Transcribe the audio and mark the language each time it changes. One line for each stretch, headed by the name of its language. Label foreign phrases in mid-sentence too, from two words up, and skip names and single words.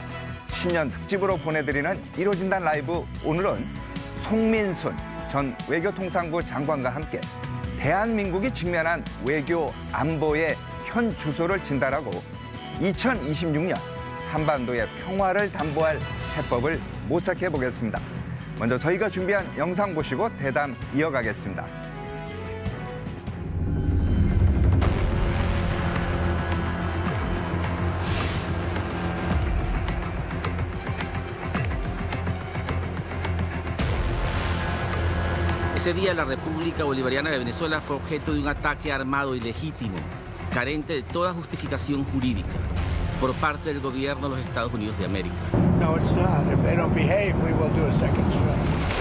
Korean: 신년 특집으로 보내드리는 이루어진다 라이브, 오늘은 송민순 전 외교통상부 장관과 함께 대한민국이 직면한 외교 안보의 현 주소를 진단하고 2026년 한반도의 평화를 담보할 해법을 모색해 보겠습니다. 먼저 저희가 준비한 영상 보시고 대담 이어가겠습니다.
Spanish: Ese día la República Bolivariana de Venezuela fue objeto de un ataque armado ilegítimo, carente de toda justificación jurídica, por parte del gobierno de los Estados Unidos de América.
English: No, it's not. If they don't behave, we will do a second strike.